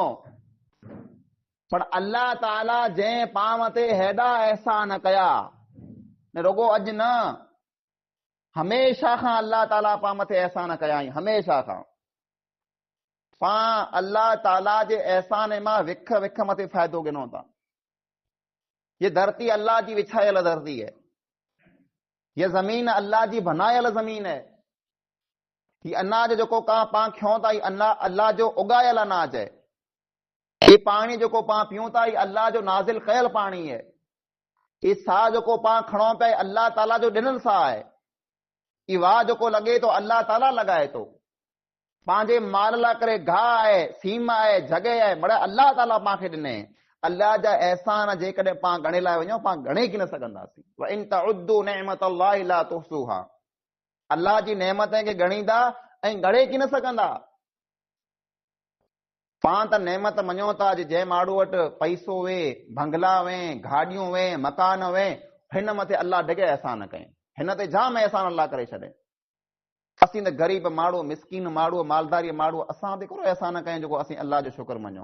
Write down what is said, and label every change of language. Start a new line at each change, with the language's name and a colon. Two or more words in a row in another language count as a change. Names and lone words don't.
Sindhi: पर अल्लाह ताला जंहिं पाण ते हेॾा एहसान कया, न रुगो अॼु न, हमेशा खां अल्लाह ताला पाण मथे एहसान कया आहिनि, हमेशा खां। पाण अल्लाह ताला जे एहसान मां विख विख मथे फ़ाइदो गिनो था। ये धरती अल्लाह जी विछायल धरती है, ये ज़मीन अल्लाह जी बनायल ज़मीन है। ये अनाज जो का पाण खियूं था, अल्लाह जो उगायल अनाज है। ये पानी जो पाण पियूं था, ये अल्लाह जो नाज़िल कयल पानी है। ये साह जो पाण खणो पिया, अल्लाह ताला जो ॾिनल साह है। ये वाह जो लगे तो अल्लाह ताला लगाए तो। पंहिंजे माल लाइ करे घाह आहे, सीम आहे, जॻह आहे, बड़े अल्लाह ताला पाण खे ॾिने। अल्लाह जा एहसान जेकॾहिं पाण गणे लाइ वञूं, पाण गणे की न सघंदासीं।
Arabic: وإن تعدوا نعمة الله لا تحصوها.
Sindhi: अल्लाह जी नेमत खे गणींदा ऐं गणे की न सघंदा। पाण त नेमत मञो था, जंहिं माण्हू वटि पैसो वे, बंगला वे, गाॾियूं वे, मकान वे, हिन मथे अल्लाह ढगे एहसान कई, हिन ते जाम एहसान अल्लाह करे छॾे। असीं त ग़रीब माण्हू, मिसकीन माण्हू, मालदारी माण्हू, असां ते कहिड़ो एहसान कयूं जेको असीं अल्लाह जो शुक्र मञूं?